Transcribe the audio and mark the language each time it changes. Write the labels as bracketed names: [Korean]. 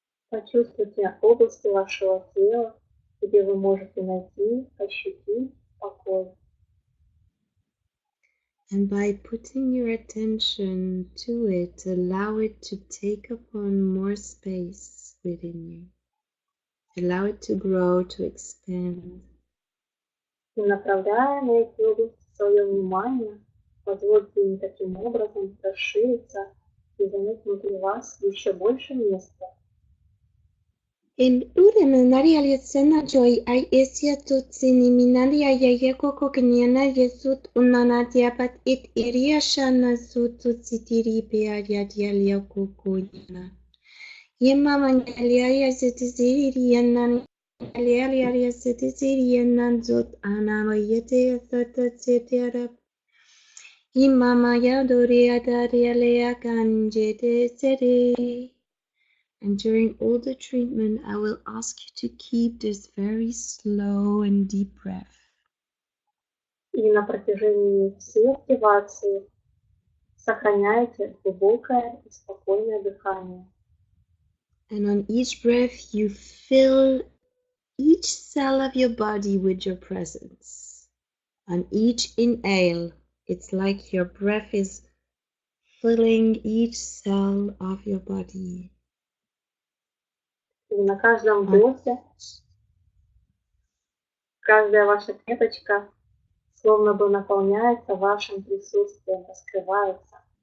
[Russian] Почувствуйте области вашего тела, где вы можете найти, ощутить покой. [English] And by putting your attention to it, allow it to take upon more space within you. Allow it to grow, to expand. [Russian] И направляя на эти области свое внимание, позвольте им таким образом расшириться и занять внутри вас еще больше места. In Uremenaria Lietsena Joy, I Esia Tutsini Minaria Yayeko Kenyana Yesut Unanatia Pat It Iriashana Sututsitiri Pearia Dialia Kukoyana. Yemamangalia Setizirianan Aliaria Setizirianan Zot Anamayete Satasetera. Imama Yadoria Daria Kanjete Sere. [English] And during all the treatment, I will ask you to keep this very slow and deep breath. [Russian] И на протяжении всей активации сохраняйте глубокое и спокойное дыхание. [English] And on each breath, you fill each cell of your body with your presence. On each inhale, it's like your breath is filling each cell of your body. [Russian] И на каждом вдохе каждая ваша клеточка словно бы наполняется вашим присутствием, раскрывается.